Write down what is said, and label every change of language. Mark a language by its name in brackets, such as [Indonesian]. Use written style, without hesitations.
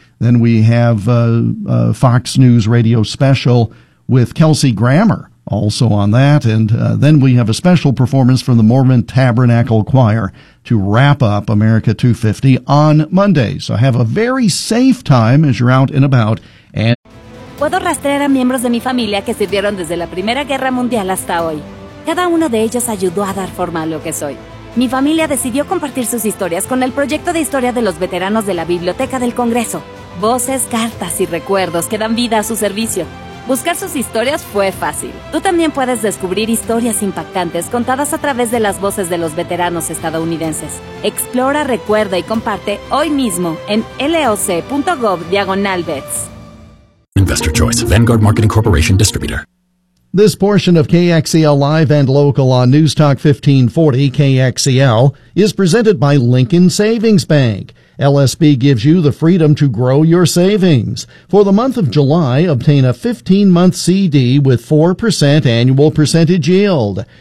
[English] Then we have a Fox News radio special with Kelsey Grammer also on that. And then we have a special performance from the Mormon Tabernacle Choir to wrap up America 250 on Monday. So have a very safe time as you're out and about. And [Spanish] puedo rastrear a miembros de mi familia que sirvieron desde la Primera Guerra Mundial hasta hoy. Cada uno de ellos ayudó a dar forma a lo que soy. Mi familia decidió compartir sus historias con el proyecto de historia de los veteranos de la Biblioteca del Congreso. Voces, cartas y recuerdos que dan vida a su servicio. Buscar sus historias fue fácil. Tú también puedes descubrir historias impactantes contadas a través de las voces de los veteranos estadounidenses. Explora, recuerda y comparte hoy mismo en loc.gov/vets. [English] Investor Choice, Vanguard Marketing Corporation Distributor. This portion of KXEL Live and Local on News Talk 1540 KXEL is presented by Lincoln Savings Bank. LSB gives you the freedom to grow your savings. For the month of July, obtain a 15-month CD with 4% annual percentage yield.